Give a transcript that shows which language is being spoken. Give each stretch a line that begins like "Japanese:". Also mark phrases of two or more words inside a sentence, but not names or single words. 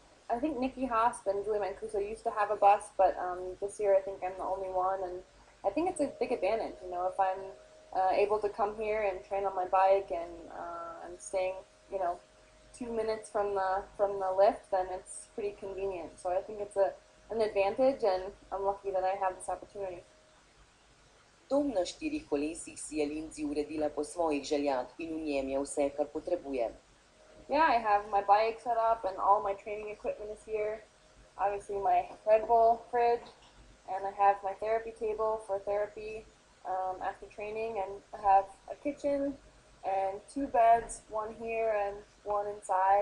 English: I think Nikki Haasp and Julie Mancuso used to have a bus, but this year I think I'm the only one, and I think it's a big advantage. You know, if I'm able to come here and train on my bike, and I'm staying, you know, 2 minutes from the lift, then it's pretty convenient. So I think it's an advantage, and I'm lucky that I have this opportunity.
Slovenian: Dom na štirih kolesih si je Lindsey uredila po svojih željah in v njem je vse, kar potrebuje.
English: Yeah, I have my bike set up and all my training equipment is here. Obviously my Red Bull fridge, and I have my therapy table for therapy after training, and I have a kitchen and two beds, one here and one inside.